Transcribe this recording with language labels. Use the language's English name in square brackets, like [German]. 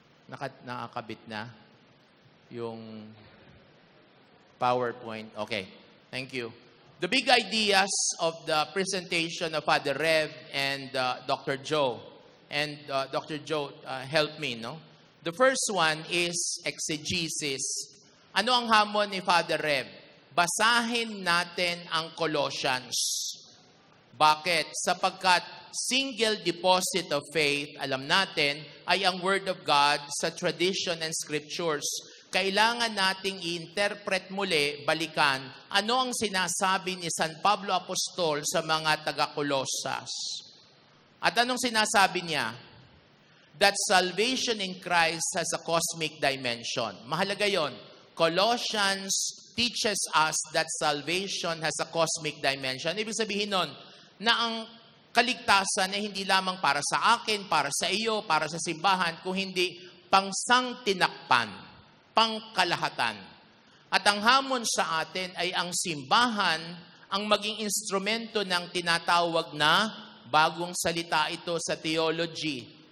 [Filipino] Nakakabit na? Yung PowerPoint. [English] Okay. Thank you. The big ideas of the presentation of Father Rev and Dr. Joe. And Dr. Joe helped me, no? The first one is exegesis. [Filipino] Ano ang hamon ni Father Rev? Basahin natin ang Colossians. Bakit? Sapagkat single deposit of faith, alam natin, ay ang Word of God sa [English] tradition and scriptures. [Filipino] Kailangan nating i-interpret muli, balikan, ano ang sinasabi ni San Pablo Apostol sa mga taga-Colosas. At anong sinasabi niya? [English] That salvation in Christ has a cosmic dimension. [Filipino] Mahalaga yon. [English] Colossians teaches us that salvation has a cosmic dimension. [Filipino] Ibig sabihin nun, na ang kaligtasan ay hindi lamang para sa akin, para sa iyo, para sa simbahan, kung hindi pangsangtinakpan, pangkalahatan. At ang hamon sa atin ay ang simbahan ang maging instrumento ng tinatawag na bagong salita ito sa theology.